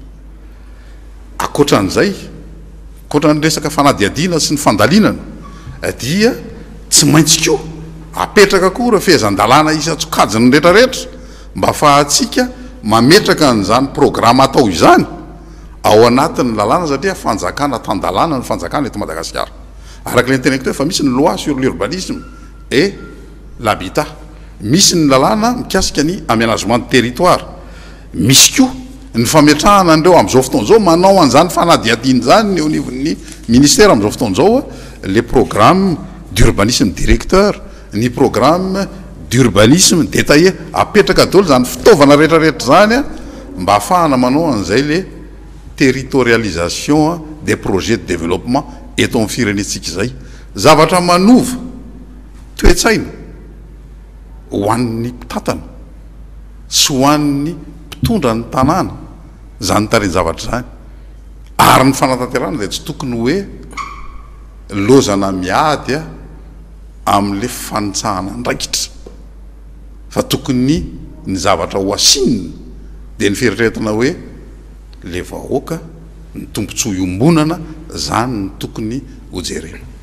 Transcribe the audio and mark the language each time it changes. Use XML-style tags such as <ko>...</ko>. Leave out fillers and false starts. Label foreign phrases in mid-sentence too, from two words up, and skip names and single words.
<mg>Akoatran'izay akoatran'ny resaka fanadiadiana sy ny fandalinana dia tsy maintsy koa apetraka koa ireo fehezan-dalàna isan-tsokajiny rehetrarehetra mba fahatsika mametraka an'izany programme atao izany ao anatin'ny lalàna satria fanjakana tan-dalàna ny fanjakana eto Madagasikara. Araka le teneniko teo fa misy ny</mg> <fr>loi sur l'urbanisme et l'habitat,</fr> <mg>misy ny lalàna mikasika ny</mg> <fr>aménagement de territoire,</fr> <mg>misy koa ny fametrahana andreo amin'izao fotoana izao manao an'izany fanadiadiana zany eo anivon'ny ministère amin'izao fotoana izao</mg> <fr>les programmes d'urbanisme directeur,</fr> <mg>ny</mg> <fr>programme d'urbanisme détaillé</fr> <mg>apetraka daholo zany fitaovana rehetrarehetra zany mba ahafahana manao an'izay le</mg> <fr>territorialisation des projets de développement</fr> <mg>eto amin'ny firenentsika izay. Zavatra manova toe-tsaina ho an'ny mpitantana sy ho an'ny mpitondra ny tanàna zany tariny zavatra zany ary ny fanatanterana dia tsy tokony hoe lozana miady amin'le fanitsahana ndraikitra fa tokony ny zavatra ho asinina dia ny fieritreretana hoe le vahoaka ny tombontsoa iombonana zany ny tokony ho jerena.</mg>